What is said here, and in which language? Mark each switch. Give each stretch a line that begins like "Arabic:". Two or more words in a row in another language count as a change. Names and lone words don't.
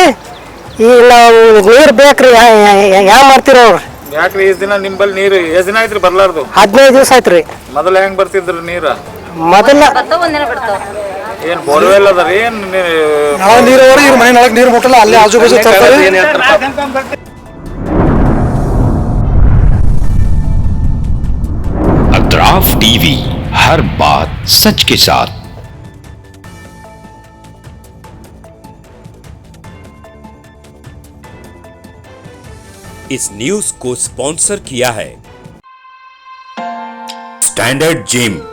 Kannada: ಈಗ ನಾವು ನೀರು ಬೇಕ್ರಿ, ಯಾವ ಮಾಡ್ತೀರಿ ಅವ್ರು? ಯಾಕ್ರಿ ಇಷ್ಟು ದಿನ ನಿಂಬಲ್ಲಿ ನೀರು ಎಷ್ಟು ದಿನ ಆಯ್ತ್ರಿ ಬರ್ಲಾರ್ದು? 15 ದಿವಸ ಆಯ್ತ್ರಿ. ಮೊದಲ ಹೆಂಗ್ ಬರ್ತಿದ್ರಿ ನೀರು? ಮೊದಲ ಏನ್ ಬೋರ್ವೆಲ್ ಅದಾರ ಏನ್ ನಾವು ನೀರು ಇವ್ರ ಮನೆಯೊಳಗೆ ನೀರು ಮುಟ್ಟಲ್ಲ, ಅಲ್ಲಿ
Hindi: आजू बाजू
Kannada: ತರ್ತಾರೆ.
Hindi: अतराफ टीवी, हर बात सच के साथ। इस न्यूज को स्पॉन्सर किया है स्टैंडर्ड जिम।